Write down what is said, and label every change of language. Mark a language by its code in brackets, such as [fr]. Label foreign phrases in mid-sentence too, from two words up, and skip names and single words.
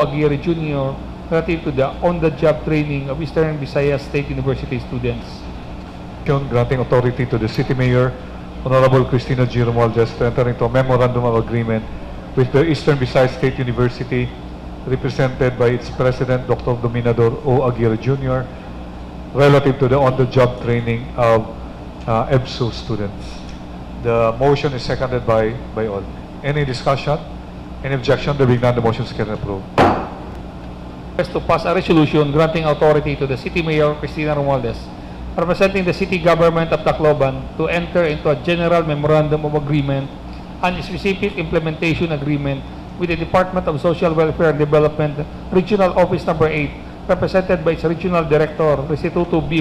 [en] Aguirre Jr., relative to the on-the-job training of Eastern Visayas State University students. Granting authority to the City Mayor, Honorable Cristina G. Romualdez, to enter into a memorandum of agreement with the Eastern Visayas State University, represented by its President, Dr. Dominador O. Aguirre Jr., relative to the on-the-job training of EBSO students. The motion is seconded by all. Any discussion? Any objection? There being none, the motion is carried and approved. To pass a resolution granting authority to the City Mayor Cristina Romualdez, representing the City Government of Tacloban, to enter into a general memorandum of agreement and a specific implementation agreement with the Department of Social Welfare and Development, Regional Office Number 8, represented by its Regional Director, Restituto B.